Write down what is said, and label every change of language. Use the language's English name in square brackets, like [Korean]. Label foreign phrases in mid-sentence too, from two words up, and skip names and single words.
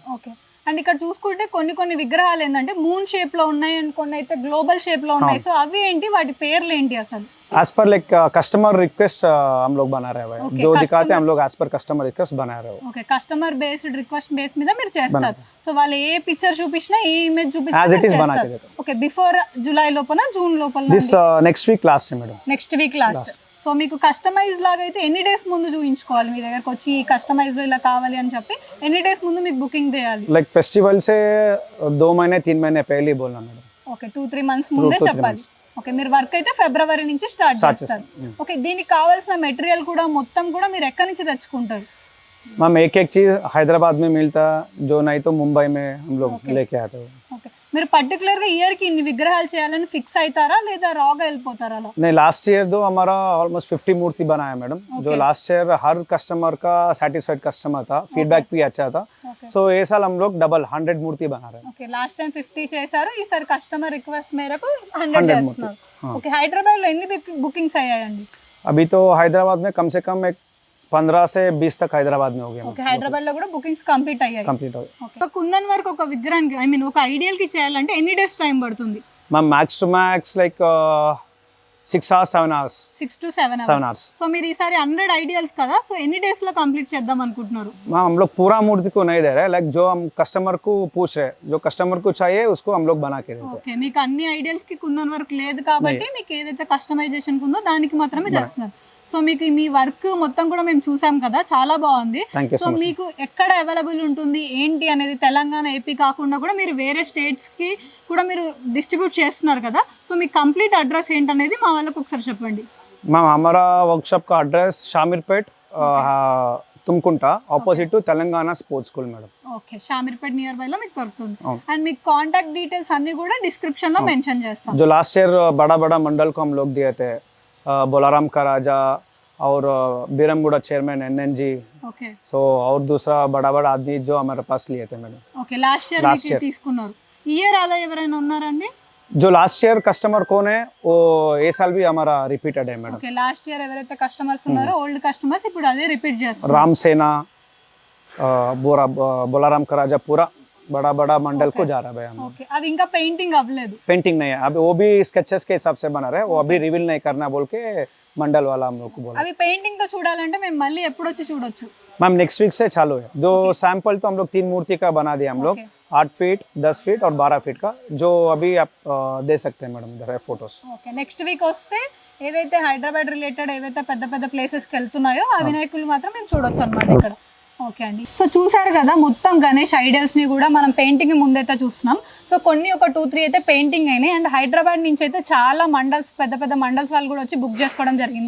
[Telugu] ఓకే. అండ్ ఇక్కడ చూసుకుంటే కొన్ని విగ్రహాలు ఏంటంటే [English] moon shape [Telugu] లో ఉన్నాయి అండ్ కొన్ని అయితే [English] global shape [Telugu] లో ఉన్నాయి. సో అవి ఏంటి, వాటి పేర్లు ఏంటి అసలు? [Hindi] एज पर लाइक [English] customer request [Hindi] हम लोग बना रहे हैं. Okay, जो customer- दिखाते हैं हम लोग एज पर [English] customer request [Hindi] बना रहे हो. [Telugu] ఓకే, [English] customer based request base [Telugu] మీద మీరు చేస్తారు. సో వాళ్ళు ఏ పిక్చర్ చూపించినా, ఏ ఇమేజ్ [English] As it is [Telugu] చూపించినా [Hindi] बना के देते. [Telugu] ఓకే, [English] before July [Telugu] లోపల జూన్ లోపల [English] This next week last है मैडम. next week last. [Telugu] సో మీకు కస్టమైజ్ లాగా అయితే ఎన్ని డేస్ ముందు చూపించుకోవాలి? మీ దగ్గరకు వచ్చి కస్టమైజ్ లో ఇలా కావాలి అని చెప్పి ఎన్ని డేస్ ముందు మీకు బుకింగ్ చేయాలి? [English] like festival [Hindi] से 2 महीने 3 महीने पहले ही बोलना मैडम. [Telugu] ఓకే, 2-3 మంత్స్ ముందే 2-3 చెప్పాలి. ఓకే, మీరు వర్క్ అయితే ఫిబ్రవరి నుంచి స్టార్ట్ చేస్తారు. ఓకే, దీనికి కావాల్సిన మెటీరియల్ కూడా మొత్తం కూడా మీరు ఎక్కడి నుంచి తెచ్చుకుంటారు? [Hindi] मैम एक एक चीज हैदराबाद में मिलता, जो नहीं तो मुंबई में हम लोग Okay. लेके आते हो. [Telugu] ఓకే, మీరు పర్టికులర్ గా ఇయర్ కి ఇన్ని విగ్రహాలు చేయాలని ఫిక్స్ అవుతారా లేదా రాగా వెళ్ళిపోతారా అలా? [Hindi] नहीं, [English] last year [Hindi] तो हमारा ऑलमोस्ट 50 मूर्ति बनाया मैडम। जो [English] last year [Hindi] हर कस्टमर का [English] satisfied customer [Hindi] था, फीडबैक भी अच्छा था। सो ये साल हम लोग डबल 100 मूर्ति बना रहे हैं। [Telugu] ఓకే, [English] last time [Telugu] 50 చేశారు, ఈసారి [English] customer request [Telugu] మేరకు 100 చేస్తున్నారు. ఓకే, హైదరాబాద్ లో ఎన్ని బుకింగ్స్ అయ్యాయండి? अभी तो हैदराबाद में कम से कम एक 15 से 20 तक हैदराबाद में हो गया। ఓకే, హైదరాబాద్ లో కూడా బుకింగ్స్ కంప్లీట్ అయ్యాయి. [Hindi] कंप्लीट हो गया। [Telugu] ఓకే, కుందన్ వరకు ఒక విగ్రహానికి [English] I mean [Telugu] ఒక ఐడియల్ కి చేయాలంటే ఎన్ని డేస్ టైం పడుతుంది? [English] ma'am max to max like 6 hours 7 hours 6 to 7 7 hours। [Telugu] సో మీరు ఈసారి 100 ఐడియల్స్ కదా, సో ఎన్ని డేస్ లో కంప్లీట్ చేద్దాం అనుకుంటున్నారు? [Hindi] मैम हम लोग पूरा मूर्ति को नहीं दे रहे, लाइक जो हम कस्टमर को पूछ रहे, जो कस्टमर को चाहिए उसको हम लोग बना के देते हैं। [Telugu] ఓకే, మీకు అన్ని ఐడియల్స్ కి కుందన్ వర్క్ లేదు కాబట్టి మీకు ఏదైతే కస్టమైజేషన్ ఉందో దానికి మాత్రమే చేస్తున్నారు. సో మీకు మీ వర్క్ మొత్తం కూడా మేము చూసాం కదా, చాలా బాగుంది. [English] Thank you సో so much। [Telugu] మీకు ఎక్కడ అవైలబుల్ ఉంటుంది ఏంటి అనేది తెలంగాణ ఏపీ కాకుండా కూడా మీరు వేరే స్టేట్స్ కి కూడా మీరు డిస్ట్రిబ్యూట్ చేస్తున్నారు కదా, సో మీ [English] complete address [Telugu] ఏంటనేది మా వాళ్ళకి ఒకసారి చెప్పండి. [Hindi] मैम हमारा वर्कशॉप का एड्रेस शामिरपेट तुमकुंटा [English] opposite to Telangana Sports School [Hindi] मैडम। [Telugu] ఓకే, షామీర్పేట్ [English] near by [Telugu] లో మీకు దొరుకుతుంది. అవును. అండ్ మీకు [English] contact details [Telugu] అన్ని కూడా డిస్క్రిప్షన్ లో మెన్షన్ చేస్తాం. [Hindi] जो [English] last year [Hindi] बड़ा बड़ा मंडल को हम लोग दिए थे, बोलाराम का राजा और बीरमगुड़ा चेयरमैन NNG, [Telugu] ఓకే [Hindi] सो और दूसरा बड़ा बड़ा आदमी जो हमारे पास लिए थे मैडम। [Telugu] ఓకే, [English] last year [Telugu] Last మీకు year. తీసుకున్నారు. ఇయర్ అలా ఎవరైనా ఉన్నారండి? [Hindi] जो [English] last year customer [Hindi] कौन है वो ये साल भी हमारा रिपीटेड है मैडम। [Telugu] ఓకే, [English] last year [Telugu] ఎవరైతే కస్టమర్స్ ఉన్నారో [English] old customers [Telugu] ఇప్పుడు అదే రిపీట్ చేస్తారు. [Hindi] राम सेना बोलाराम का राजा पूरा बड़ा बड़ा मंडल को जा रहा है भाई हम। [Telugu] ఓకే, అది ఇంకా పెయింటింగ్ అవ్వలేదు. [Hindi] पेंटिंग नहीं है अभी, वो भी स्केचेस के हिसाब से बना रहे हैं, वो अभी रिवील नहीं करना बोल के मंडल वाला हम लोग को बोला। [Telugu] అవి పెయింటింగ్ తో చూడాలంటే మేము మళ్ళీ ఎప్పుడు వచ్చి చూడొచ్చు? [Hindi] मैम [English] next week [Hindi] से चालू है। जो सैंपल तो हम लोग 3 मूर्ति का बना दिया हम लोग, 8 फीट 10 फीट और 12 फीट का, जो अभी आप दे सकते हैं मैडम इधर है फोटोस। [Telugu] ఓకే, [English] next week [Telugu] వస్తే ఏదైతే హైదరాబాద్ రిలేటెడ్ ఏవైతే పెద్ద పెద్ద ప్లేసెస్కి వెళ్తున్నాయో ఆ వినాయకులు మాత్రం మేము చూడొచ్చు అనమాట ఇక్కడ. ఓకే అండి, సో చూసారు కదా మొత్తం గణేష్ ఐడియల్స్ని కూడా మనం పెయింటింగ్ ముందైతే చూస్తున్నాం. సో కొన్ని ఒక 2-3 అయితే పెయింటింగ్ అయినాయి. అండ్ హైదరాబాద్ నుంచి అయితే చాలా మండల్స్ పెద్ద పెద్ద మండల్స్ వాళ్ళు కూడా వచ్చి బుక్ చేసుకోవడం జరిగింది.